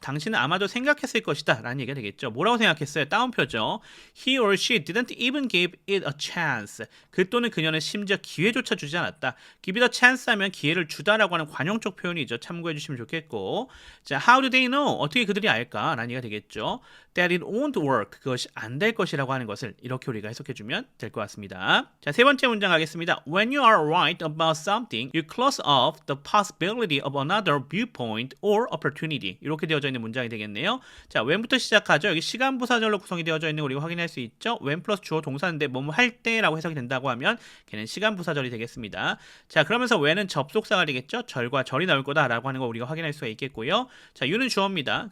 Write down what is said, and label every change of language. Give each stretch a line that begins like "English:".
Korean: 당신은 아마도 생각했을 것이다 라는 얘기가 되겠죠. 뭐라고 생각했어요? 따옴표죠.
English: He or she didn't even give it a chance.
Korean: 그 또는 그녀는 심지어 기회조차 주지 않았다.
English: give it a chance
Korean: 하면 기회를 주다라고 하는 관용적 표현이죠. 참고해 주시면 좋겠고. 자,
English: how do they know?
Korean: 어떻게 그들이 알까? 라는 얘기가 되겠죠.
English: that it won't work.
Korean: 그것이 안 될 것이라고 하는 것을 이렇게 우리가 해석해 주면 될 것 같습니다. 자, 세 번째 문장 가겠습니다.
English: When you are right about something, you close off the possibility of another viewpoint or opportunity.
Korean: 이렇게 되어져 있는 문장이 되겠네요. 자, when부터 시작하죠. 여기 시간 부사절로 구성이 되어져 있는 거 우리가 확인할 수 있죠. when 플러스 주어 동사인데 뭐뭐 할 때라고 해석이 된다고 하면 걔는 시간 부사절이 되겠습니다. 자, 그러면서 when은 접속사가 되겠죠. 절과 절이 나올 거다라고 하는 거 우리가 확인할 수가 있겠고요. 자, you는 주어입니다.